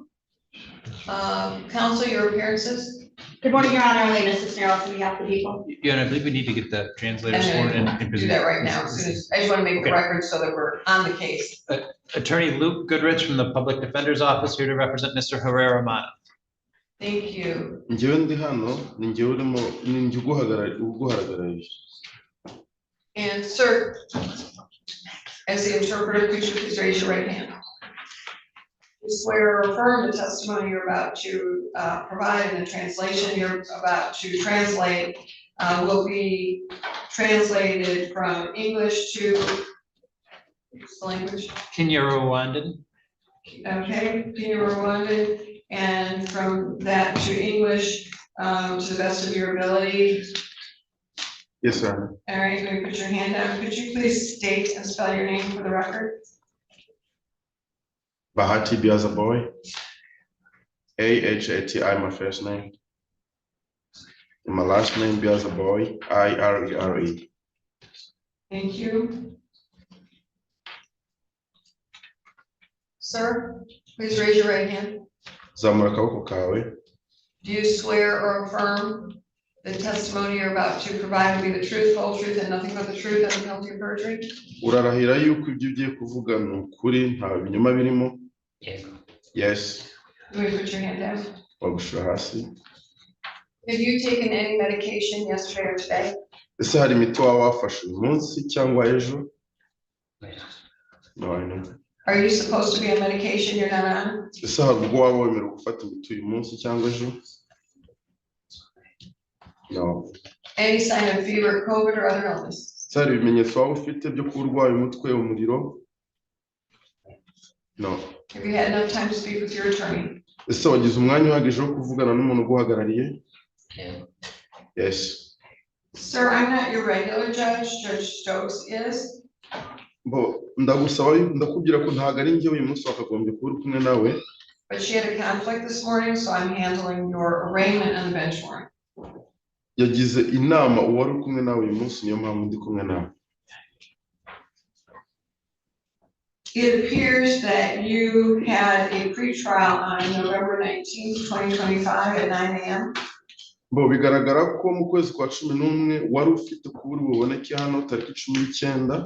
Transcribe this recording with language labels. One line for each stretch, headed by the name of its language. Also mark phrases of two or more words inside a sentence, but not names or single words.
English: Council, your appearances? Good morning, Your Honor. Elena Cisneros on behalf of the people. Yeah, and I believe we need to get the translators I'm sworn in. gonna because do that right now. As soon as, I just want to make Okay. a record so that we're on the case. Attorney Luke Goodrich from the Public Defender's Office here to represent Mr. Herrera Mata. Thank you.
Kinyarwanda: njyewe ndi hano ni njyewe urimo ni njye uguhagarariye.
English: And sir, as the interpreter, could you please raise your right hand? You swear or affirm the testimony you're about to provide and the translation you're about to translate will be translated from English to what's the language? Kinyarwanda. Okay, Kinyarwanda, and from that to English to the best of your ability. Yes, sir. All right, let me put your hand down. Could you please state and spell your name for the record? Bahati Biazaboy. Ahati, my first name. And my last name Biazaboy, Irere. Thank you. Sir, please raise your right hand.
Kinyarwanda: Zamura akaboko kawe.
English: Do you swear or affirm the testimony you're about to provide will be the truth, whole truth, and nothing but the truth and the penalty of perjury?
Kinyarwanda: Urarahira yuko ibyo ugiye kuvuga ni ukuri nta binyoma birimo?
English: Yes. Let me put your hand down.
Kinyarwanda: Wagushira hasi.
English: Have you taken any medication yesterday or today?
Kinyarwanda: Ese hari imiti waba wafashe uyu munsi cyangwa ejo?
English: No, I know. Are you supposed to be on medication you're not on?
Kinyarwanda: Ese hari ubwo waba wemerewe gufata imiti uyu munsi cyangwa ejo?
English: No. Any sign of fever, COVID, or other illness?
Kinyarwanda: Ese hari ibimenyetso waba ufite byo kuba urwaye umutwe, umuriro?
English: No. Have you had enough time to speak with your attorney?
Kinyarwanda: Ese wagize umwanya uhagije wo kuvugana n'umuntu uguhagarariye?
English: Yes. Sir, I'm not your regular judge. Judge Stokes is.
Kinyarwanda: Ndakubwira ko ntabwo ari njye uyu munsi wakagombye kuba uri kumwe nawe.
English: But she had a conflict this morning, so I'm handling your arraignment on the bench warrant.
Kinyarwanda: Yagize inama uwari uri kumwe nawe uyu munsi niyo mpamvu ndi kumwe nawe.
English: It appears that you had a pretrial on November 19th, 2025 at 9 a.m.
Kinyarwanda: Bigaragara ko mu kwezi kwa 11 wari ufite kubura buboneke hano tariki 19.